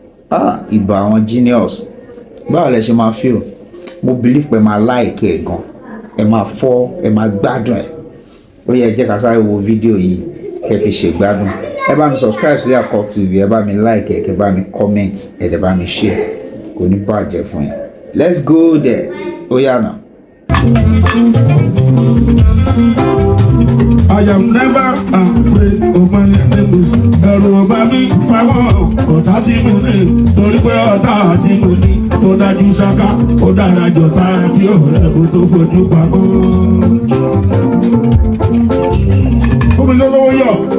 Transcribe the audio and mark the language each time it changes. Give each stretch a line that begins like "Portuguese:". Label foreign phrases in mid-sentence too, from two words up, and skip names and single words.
Yoruba: Ah, ìbà àwọn genius. Báwo lẹ ṣe máa feel? Mo believe pé ẹ máa like ẹ gan. Ẹ máa fọ́, ẹ máa gbádùn ẹ̀. Ó yá, ẹ jẹ́ ká sáré wo fídíò yìí, kẹ́ fi ṣe gbádùn. Ẹ bá mi subscribe sí Akọ T V, ẹ bá mi like ẹ, kẹ́ bá mi comment, ẹ dẹ̀ bá mi share. Kò ní bàjẹ́ fún yín.
English: Let's go there.
Yoruba: Ó yá now.
English: I am never afraid of my enemies.
Yoruba: Ẹ̀rù ò bá mi fáwọn ọ̀tá tí mo ní, torí pé ọ̀tá tí mo ní tó dájú ṣáká, ó dára jù ọ̀tá bí ọ̀rẹ́ kó tó fojú pamọ́. Fún mi lówó yọ.